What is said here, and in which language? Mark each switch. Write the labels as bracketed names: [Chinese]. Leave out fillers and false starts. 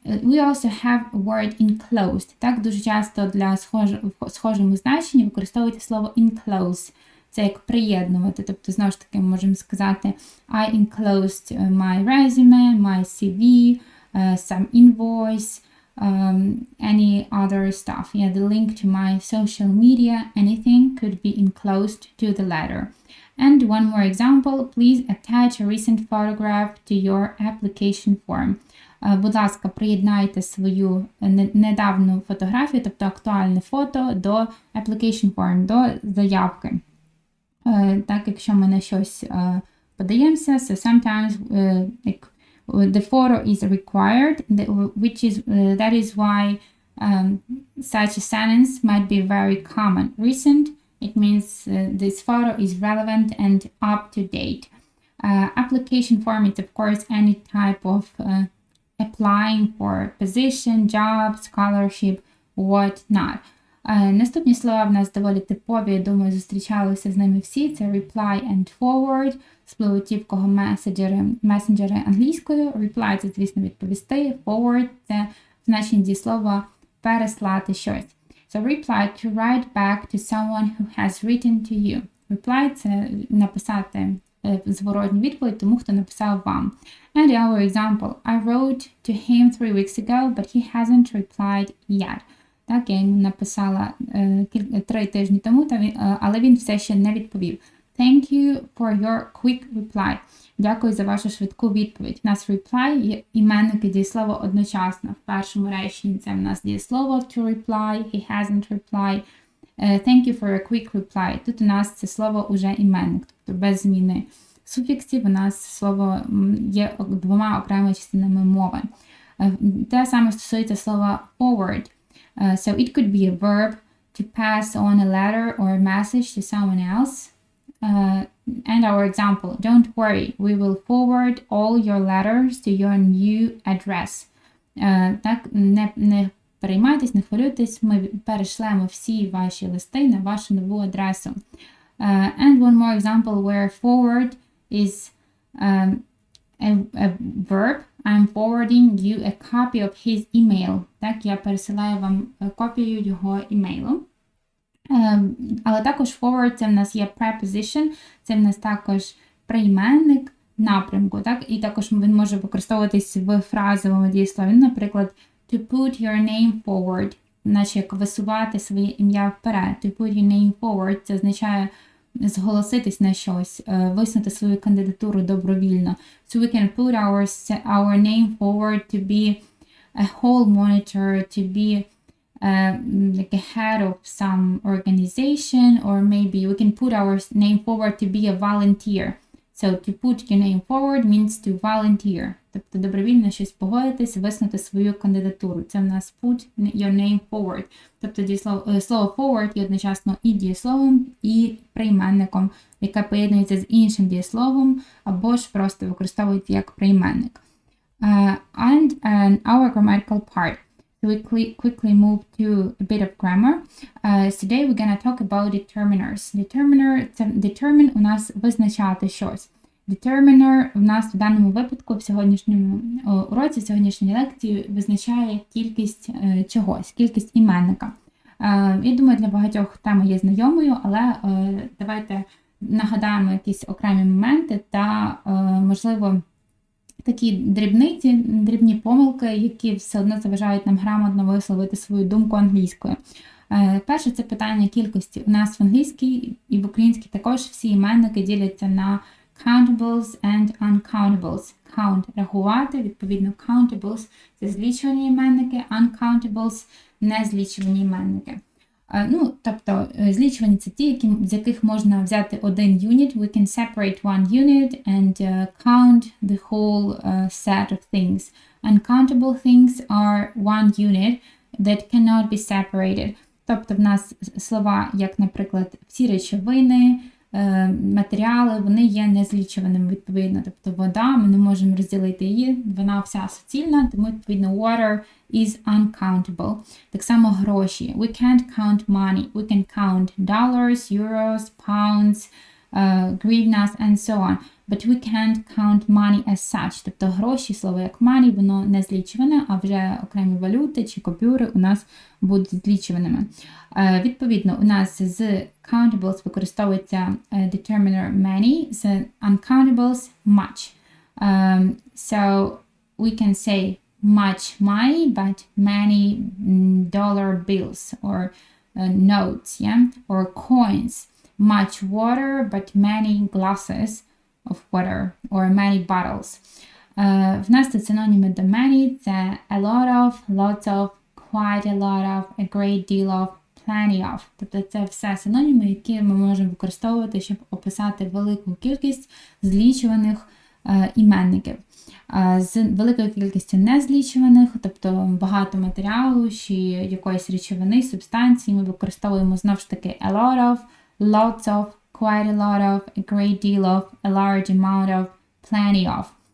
[English] We also have a word enclosed. [Ukrainian] Так, дуже часто для схожому значенні використовується слово enclose. Це як приєднувати. Тобто, знову ж таки, ми можемо сказати [English] I enclosed my resume, my CV, some invoice, any other stuff. Yeah, the link to my social media, anything could be enclosed to the letter. And one more example, please attach a recent photograph to your application form. [Ukrainian] Будь ласка, приєднайте свою недавню фотографію, тобто актуальне фото до application form, до заявки. Так, якщо ми на щось подаємося, [English] so sometimes like, the photo is required, that is why such a sentence might be very common. Recent, it means this photo is relevant and up to date. Application form is of course any type of applying for a position, job, scholarship, what not. [Ukrainian] Наступні слова в нас доволі типові, я думаю, зустрічалися з ними всі. Це reply and forward, сполучівкого месенджери англійською. Reply – це, звісно, відповісти. Forward – це значення дієслова переслати щось. [English] So reply to write back to someone who has written to you. Reply – [Ukrainian] це написати зворотню відповідь тому, хто написав вам. [English] And our example, I wrote to him 3 weeks ago, but he hasn't replied yet. [Ukrainian] Так, я йому написала 3 тижні тому, але він все ще не відповів. [English] Thank you for your quick reply. [Ukrainian] Дякую за вашу швидку відповідь. У нас reply є іменник і дієслово одночасно. В першому реченні це в нас дієслово [English] to reply, he hasn't replied. Thank you for your quick reply. [Ukrainian] Тут у нас це слово уже іменник, тобто без зміни суфіксів у нас слово є 2 окремими частинами мови. Те саме стосується слова forward. [English] So it could be a verb to pass on a letter or a message to someone else. And our example, don't worry, we will forward all your letters to your new address. [Ukrainian] Так, не переймайтесь, не хвилюйтесь, ми перешлемо всі ваші листи на вашу нову адресу. [English] And one more example where forward is a verb. I'm forwarding you a copy of his email. [Ukrainian] Так, я пересилаю вам копію його імейлу. Але також forward це в нас є preposition, це в нас також прийменник напрямку, так? І також він може використовуватись в фразовому дієслові. Наприклад, [English] to put your name forward, [Ukrainian] наче як висувати своє ім'я вперед. [English] To put your name forward [Ukrainian] – це означає зголоситись на щось, висунути свою кандидатуру добровільно. [English] So we can put our name forward to be a hall monitor, to be like a head of some organization, or maybe we can put our name forward to be a volunteer. So to put your name forward means to volunteer. [Ukrainian] Тобто добровільно щось погодитись, висунути свою кандидатуру. Це в нас [English] put your name forward. [Ukrainian] Тобто слово forward є одночасно і дієсловом, і прийменником, яке поєднується з іншим дієсловом, або ж просто використовується як прийменник. [English] And our grammatical part. So we quickly move to a bit of grammar. Today we're going to talk about determiners. [Ukrainian] Determine у нас визначати щось. Determiner у нас в даному випадку в сьогоднішньому уроці, в сьогоднішній лекції визначає кількість чогось, кількість іменника. Я думаю, для багатьох тема є знайомою, але давайте нагадаємо якісь окремі моменти та, можливо, такі дрібні помилки, які все одно заважають нам грамотно висловити свою думку англійською. Перше, це питання кількості. У нас в англійській і в українській також всі іменники діляться на countables and uncountables. Count – рахувати, відповідно, countables – це злічувані іменники, uncountables – незлічувані іменники. Тобто, злічувані – це ті, з яких можна взяти один unit. [English] We can separate one unit and count the whole set of things. Uncountable things are one unit that cannot be separated. [Ukrainian] Тобто, в нас слова, як, наприклад, всі речовини, матеріали, вони є незлічуваними, відповідно. Тобто, вода, ми не можемо розділити її, вона вся суцільна, тому, відповідно, [English] water is uncountable. [Ukrainian] Так само гроші. [English] We can't count money. We can count dollars, euros, pounds, гривнас, and so on. But we can't count money as such. [Ukrainian] Тобто гроші, слово як money, воно не злічуване, а вже окремі валюти чи купюри у нас будуть злічуваними. Відповідно, у нас з countables використовується determiner many, з uncountables much. [English] So we can say much money, but many dollar bills or notes, yeah, or coins. Much water, but many glasses of water, or many bottles. [Ukrainian] В нас тут синоніми до many – це [English] a lot of, lots of, quite a lot of, a great deal of, plenty of. [Ukrainian] Тобто це все синоніми, які ми можемо використовувати, щоб описати велику кількість злічуваних іменників. З великою кількістю незлічуваних, тобто багато матеріалу чи якоїсь речовини, субстанції, ми використовуємо знову ж таки [English] a lot of, lots of, quite a lot of, a great deal of, a large amount of, plenty of.